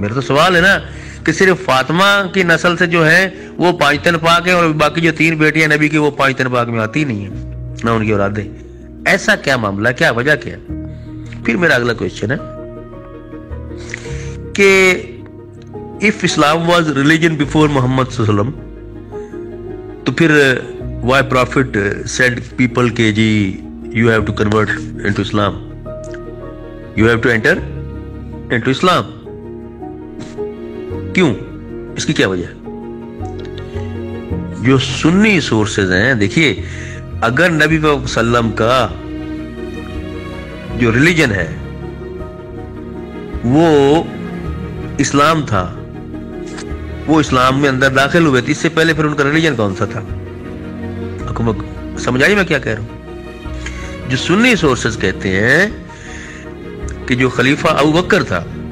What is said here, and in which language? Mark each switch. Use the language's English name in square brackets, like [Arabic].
[Urdu] میرا تو سوال ہے نا کہ صرف فاطمہ کی نسل سے جو ہے وہ 5 تن پاک ہیں اور باقی جو 3 بیٹیاں نبی کی وہ 5 تن پاک میں آتی نہیں ہیں، نہ ان کی اولادیں. ایسا کیا معاملہ، کیا وجہ کیا؟ پھر میرا اگلا کوشچن ہے کہ [English] if Islam was religion before Muhammad sallallahu alaihi wasallam, [Urdu] تو پھر [English] why prophet said people [Urdu] کہ جی [English] you have to convert into Islam, you have to enter into Islam. [Urdu] کیوں؟ اس کی کیا وجہ ہے؟ جو سنی سورسز ہیں، دیکھیے اگر نبی صلی اللہ علیہ وسلم کا جو ریلیجن ہے وہ اسلام تھا، وہ اسلام میں اندر داخل ہوئے تھے، اس سے پہلے پھر ان کا ریلیجن کون سا تھا؟ سمجھ آئی میں کیا کہہ رہا ہوں؟ جو سنی سورسز کہتے ہیں کہ جو خلیفہ ابو بکر تھا